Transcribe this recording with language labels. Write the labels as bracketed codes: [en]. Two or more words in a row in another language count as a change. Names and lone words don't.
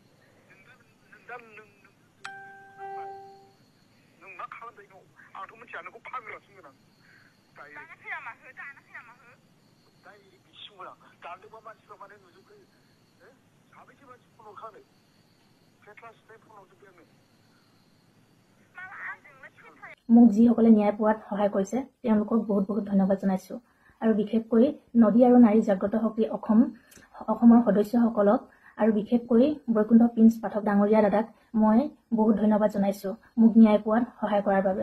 [brx] नों मा खालामबाय न' आंथ' मिथिया नोंखौ फाग्लासो होनगोन आं दाना फैया माहो दाय बिसिमोन आं दानदोंबा मानसिफ्रा माने नुजोबखायो साबैसे मानसि फन हरखानो फेस्ला सिनाय फन हरजोब्बाय आंनो [as] মোক যিসকলে ন্যায় পোৱাত সহায় কৰিছে তেওঁলোকক বহুত বহুত ধন্যবাদ জনাইছোঁ আৰু বিশেষকৈ নদী আৰু নাৰী জাগ্ৰত শক্তি অসমৰ সদস্যসকলক আৰু বিশেষকৈ বৈকুণ্ঠ প্ৰিন্স পাঠক ডাঙৰীয়া দাদাক মই বহুত ধন্যবাদ জনাইছোঁ মোক ন্যায় পোৱাত সহায় কৰাৰ বাবে।